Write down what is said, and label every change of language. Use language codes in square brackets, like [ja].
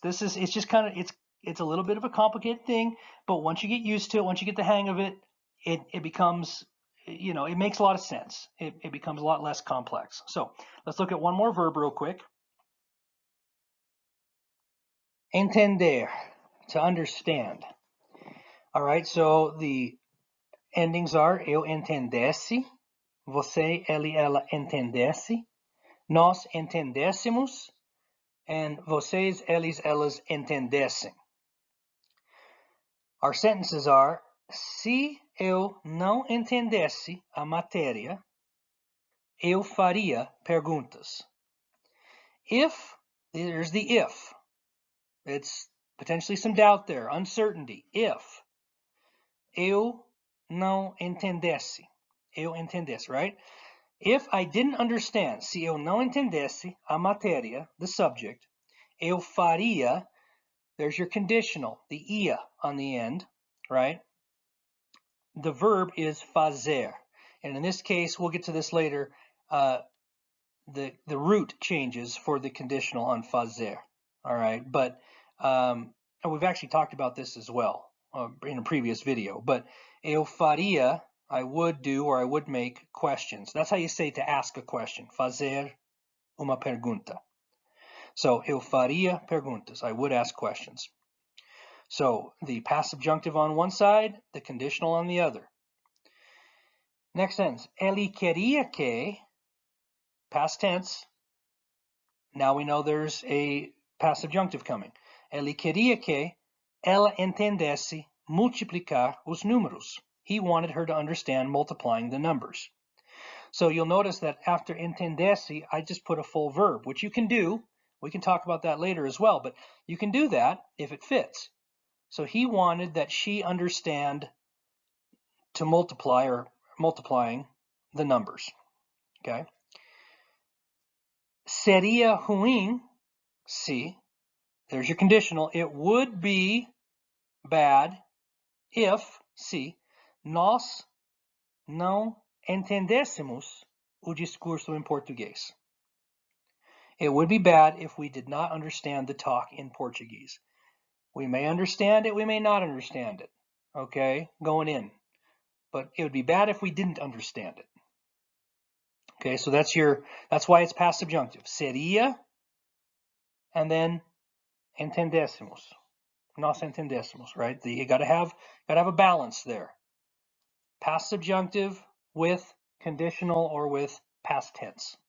[en] It's just kind of, it's a little bit of a complicated thing, but once you get used to it, once you get the hang of it, it becomes, it makes a lot of sense. It becomes a lot less complex. So let's look at one more verb real quick. Entender, to understand. All right, so the endings are [pt] eu entendesse, você, ele, ela entendesse, nós entendêssemos, and vocês, eles, elas entendessem. [en] Our sentences are: [pt] se eu não entendesse a matéria, eu faria perguntas. [en] If, there's the if. It's potentially some doubt there, uncertainty. If [pt] eu não entendesse, [en] right? If I didn't understand, [pt] se eu não entendesse a matéria, [en] the subject, [pt] eu faria, [en] there's your conditional, the ia on the end, right? The verb is fazer. And in this case, we'll get to this later, the root changes for the conditional on fazer. All right, but and we've actually talked about this as well in a previous video. But [pt] eu faria, [en] I would do or I would make questions. That's how you say to ask a question. [pt] Fazer uma pergunta. [en] So [pt] eu faria perguntas. [en] I would ask questions. So the past subjunctive on one side, the conditional on the other. Next sentence. [pt] Ele queria que, [en] past tense. Now we know there's a past subjunctive coming. [pt] Ele queria que ela entendesse multiplicar os números. [en] He wanted her to understand multiplying the numbers. So you'll notice that after entendesse, I just put a full verb, which you can do. We can talk about that later as well, but you can do that if it fits. So he wanted that she understand to multiply or multiplying the numbers. Okay. [pt] Seria ruim se, [en] there's your conditional, it would be bad if, [pt] se, nós não entendêssemos o discurso em português. [en] It would be bad if we did not understand the talk in Portuguese. We may understand it, we may not understand it, okay, going in. But it would be bad if we didn't understand it. Okay, so that's why it's past subjunctive. Seria, and then entendêssemos. [pt] Nós entendêssemos, right? [en] You gotta have a balance there. Past subjunctive with conditional or with past tense.